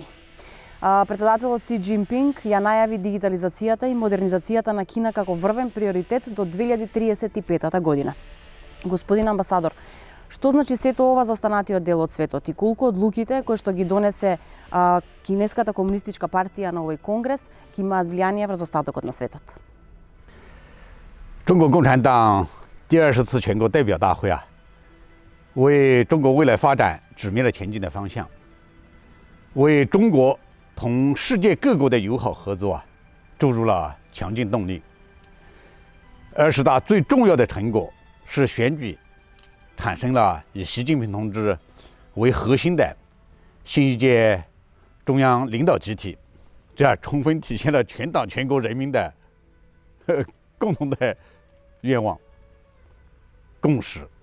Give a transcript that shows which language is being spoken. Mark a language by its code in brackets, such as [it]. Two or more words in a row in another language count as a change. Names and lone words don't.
[mk] Председателот Си Џинпинг ја најави дигитализацијата и модернизацијата на Кина како врвен приоритет до 2035 година. Господин амбасадор, што значи сето ова за останатиот дел од светот и колку одлуките кои што ги донесе Кинеската комунистичка партија на овој конгрес ќе имаат влијание врз остатокот на светот? [zh] 中国共产党第20次全国代表大会为中国未来发展指明了前进的方向，为中国同世界各国的友好合作注入了强劲动力。20大最重要的成果是选举产生了以习近平同志为核心的新一届中央领导集体，这充分体现了全党全国人民的共同的愿望共识。